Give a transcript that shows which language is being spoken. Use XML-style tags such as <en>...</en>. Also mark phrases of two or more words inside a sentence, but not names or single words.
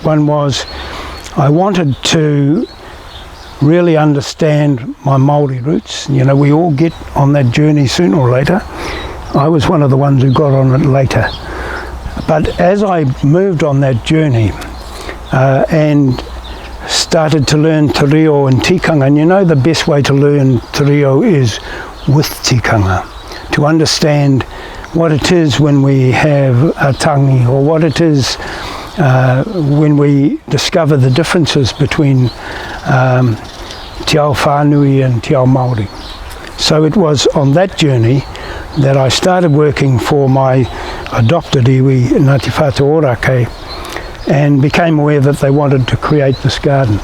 <en>One was I wanted to really understand my Māori roots. You know, we all get on that journey sooner or later. I was one of the ones who got on it later. But as I moved on that journey and started to learn te reo and tikanga, and you know the best way to learn te reo is with tikanga, to understand what it is when we have a tangi, or what it is when we discover the differences between</en> <mi>Te Ao Whānau</mi> <en>and</en> <mi>Te Ao Māori.</mi> <en>So it was on that journey that I started working for my adopted iwi, Ngāti Whātua Ōrākei, and became aware that they wanted to create this garden.</en>